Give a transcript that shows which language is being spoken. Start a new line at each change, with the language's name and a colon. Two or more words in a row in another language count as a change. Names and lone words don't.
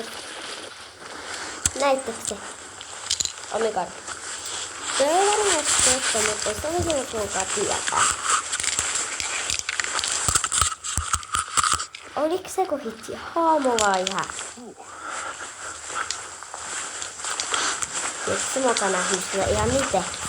Finnish: Näittekö se?
English: Oh my god.
Finnish: Se on varmasti totta, mutta se oli kyllä kuulkaa tietää. Oliko se kun hitsi haamu vai häh? Eikö se muka nähnyt sitä ihan miten?